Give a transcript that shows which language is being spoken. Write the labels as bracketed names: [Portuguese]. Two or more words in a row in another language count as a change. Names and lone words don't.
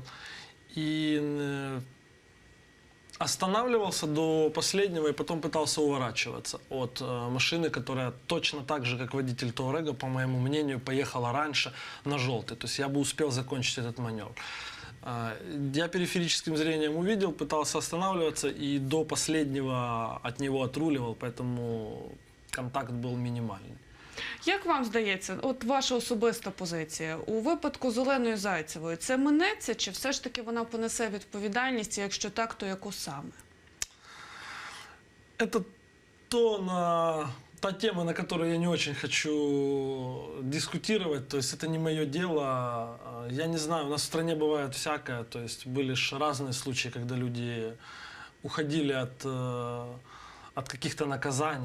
[Russian] И останавливался до последнего и потом пытался уворачиваться от машины, которая точно так же, как водитель Touareg, по моему мнению, поехала раньше на желтый. То есть я бы успел закончить этот маневр. Я периферическим зрением увидел, пытался останавливаться и до последнего от него отруливал, поэтому контакт был минимальный. [Ukrainian] Як вам здається, от ваша особиста позиція, у випадку з Оленою Зайцевою, це минеться, чи все ж таки вона понесе відповідальність, і якщо так, то яку саме? [Russian] Это та тема, на которую я не очень хочу дискутировать, то есть это не мое дело. Я не знаю, у нас в стране бывает всякое, то есть были же разные случаи, когда люди уходили от каких-то наказаний.